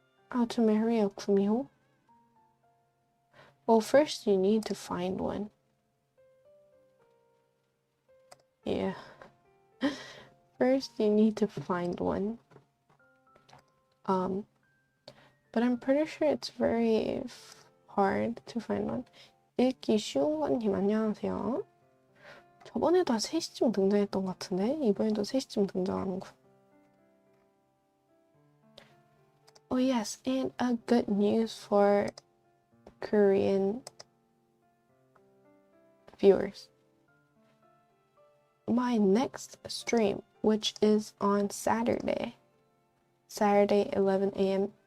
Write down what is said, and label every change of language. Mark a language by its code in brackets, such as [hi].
[en] How to marry a gumiho? Well, first you need to find one. Yeah. First you need to find one. But I'm pretty sure it's very hard to find one. [ko] 읽기 쉬운 거님 안녕하세요. 저번에도 한 3시쯤 등장했던 것 같은데 이번에도 3시쯤 등장하는 거. [en] Oh yes, and a good news for Korean viewers. My next stream, which is on Saturday 11 a.m.